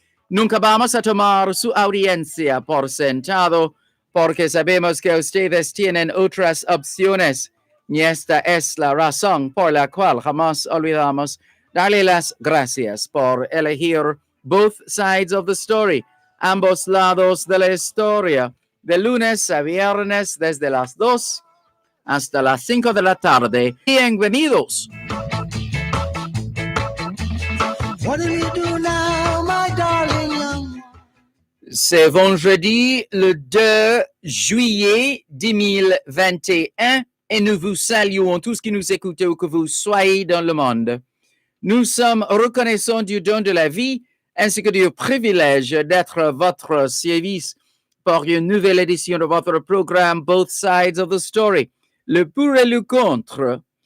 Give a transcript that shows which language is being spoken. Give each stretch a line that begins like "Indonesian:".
Spanish: Nunca vamos a tomar su audiencia por sentado porque sabemos que ustedes tienen otras opciones y esta es la razón por la cual jamás olvidamos darle las gracias por elegir Both Sides of the Story, ambos lados de la historia, de lunes a viernes desde las 2 hasta las 5 de la tarde. Bienvenidos.
English: What do you do now, my darling young?
French: C'est vendredi le 2 juillet 2021 et nous vous saluons tous qui nous écoutez où que vous soyez dans le monde. Nous sommes reconnaissants du don de la vie ainsi que du privilège d'être à votre service pour une nouvelle édition de votre programme Both Sides of the Story, le pour et le contre.